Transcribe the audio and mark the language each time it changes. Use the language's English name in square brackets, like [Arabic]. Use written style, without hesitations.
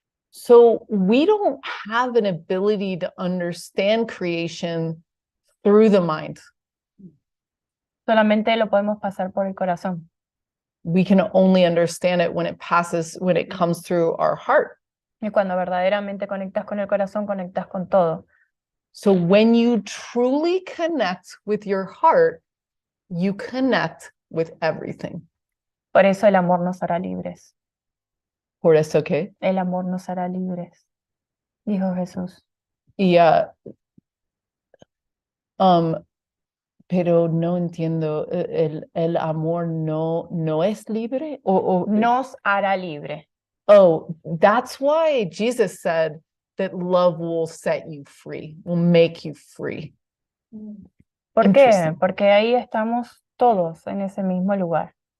[English] So we don't have an ability to understand creation through the mind. [Spanish] Solamente lo podemos pasar por el corazón. [English] We can only understand it when it comes through our heart. [Spanish] Y cuando verdaderamente conectas con el corazón, conectas con todo. [English] So when you truly connect with your heart, you connect with everything. [Spanish] Por eso el amor nos hará libres. Por eso, okay? El amor nos hará libres, dijo Jesús. Y, pero no entiendo, el amor no es libre? Nos hará libre. [English] Oh, that's why Jesus said that love will set you free, will make you free. [Spanish] ¿Por qué? [English] Interesting. [Spanish] Porque ahí estamos todos en ese mismo lugar.